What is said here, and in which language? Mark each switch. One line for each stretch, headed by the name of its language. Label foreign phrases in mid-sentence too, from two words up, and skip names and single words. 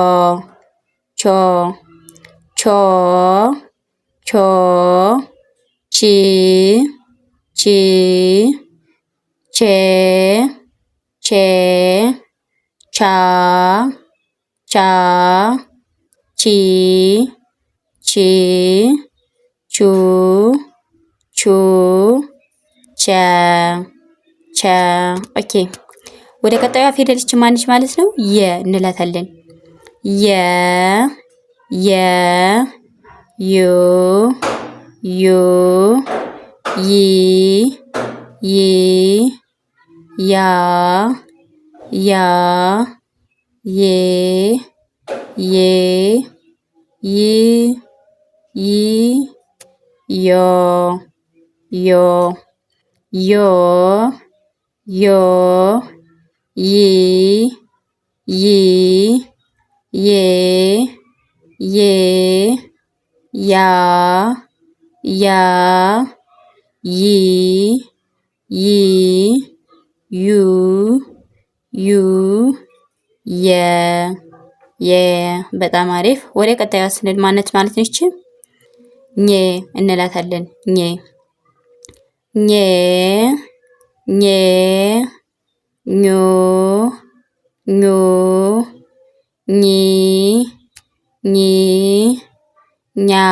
Amharic: ቾ ቾ ቾ ቺ ቺ ቼ ቼ ቻ ቻ ቺ ቺ ቹ ቹ ቸ ቸ። ኦኬ፣ ወደ ቀጣዩ ፊደልች ማንች ማለት ነው? የ እንላታለን። የ የ ዩ ዩ ይ ይ ያ ያ ዬ ዬ ይ ይ ዮ ዮ ዮ ዮ ይ ይ ዬ ዬ ያ ያ ይ ይ ዩ ዩ የ የ። በጣም አሪፍ። ወደ ቀጣዩ ስንል ማነት ማለት ነች? ኘ እንላታለን። ኘ ኘ ኘ ኞ ኞ ኚ ኚ ኛ